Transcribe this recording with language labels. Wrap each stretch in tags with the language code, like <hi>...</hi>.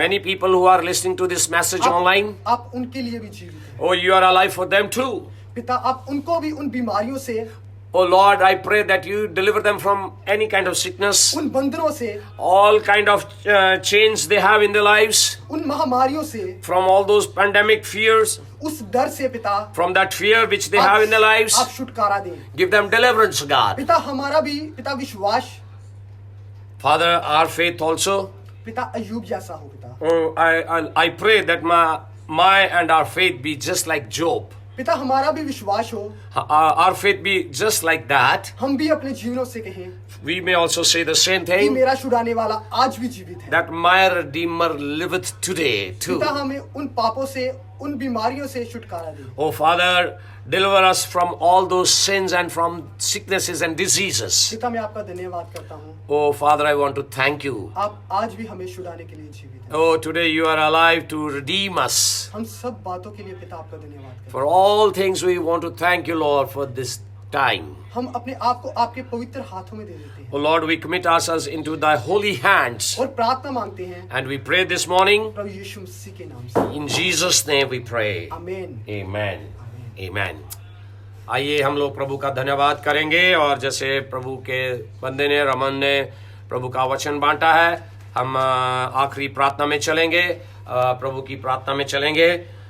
<en>many people who are listening to this message online,</en> <hi>आप उनके लिए भी जीवित हैं।</hi> <en>oh you are alive for them too.</en> <hi>पिता, आप उनको भी उन बीमारियों से,</hi> <en>Oh Lord, I pray that you deliver them from any kind of sickness,</en> <hi>उन बंधनों से,</hi> <en>all kind of chains they have in their lives,</en> <hi>उन महामारियों से,</hi> <en>from all those pandemic fears,</en> <hi>उस डर से पिता,</hi> <en>from that fear which they have in their lives.</en> <hi>आप छुटकारा दें।</hi> <en>Give them deliverance, God.</en> <hi>पिता, हमारा भी पिता विश्वास,</hi> <en>Father, our faith also.</en> <hi>पिता अय्यूब जैसा हो पिता।</hi> <en>Oh, I pray that my and our faith be just like Job.</en> <hi>पिता, हमारा भी विश्वास हो,</hi> <en>Our faith be just like that.</en> <hi>हम भी अपने जीवनों से कहें</hi> <en>We may also say the same</en> <hi>कि</hi> <en>thing,</en> <hi>मेरा छुड़ाने वाला आज भी जीवित है।</hi> <en>that my Redeemer liveth today too.</en> <hi>पिता, हमें उन पापों से, उन बीमारियों से छुटकारा दे।</hi> <en>Oh Father, deliver us from all those sins and from sicknesses and diseases.</en> <hi>पिता, मैं आपका धन्यवाद करता हूँ,</hi> <en>Oh Father, I want to thank you.</en> <hi>आप आज भी हमें छुड़ाने के लिए जीवित हैं।</hi> <en>Oh, today you are alive to redeem us.</en> <hi>हम सब बातों के लिए पिता आपका धन्यवाद करते</hi> <en>For all things we want to thank you, Lord, for this time.</en> <hi>हैं। हम अपने आप को आपके पवित्र हाथों में दे देते हैं</hi> <en>Oh Lord, we commit ourselves into thy holy hands.</en> <hi>और प्रार्थना मांगते हैं</hi> <en>And we pray this morning,</en> <hi>प्रभु यीशु मसीह के नाम से।</hi> <en>in Jesus' name we pray.</en> <hi>आमीन।</hi> <en>Amen. Amen.</en> <hi>आइए हम लोग प्रभु का धन्यवाद करेंगे और जैसे प्रभु के बंदे ने, रमन ने प्रभु का वचन बांटा है, हम आखिरी प्रार्थना में चलेंगे, प्रभु की प्रार्थना में चलेंगे।</hi>